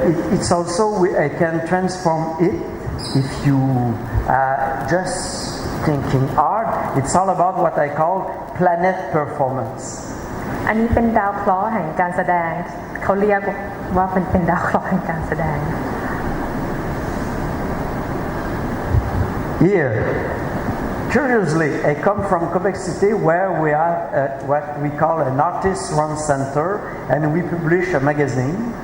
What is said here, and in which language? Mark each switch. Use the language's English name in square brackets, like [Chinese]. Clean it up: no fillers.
[English] It's also I can transform it if you just thinking art. It's all about what I call planet performance. [Thai] อันนี้เป็นดาวเคราะห์แห่งการแสดงเขาเรียกว่าเป็นดาวเคราะห์แห่งการแสดง [English] Here, curiously, I come from Quebec City where we have what we call an artist-run center, and we publish a magazine.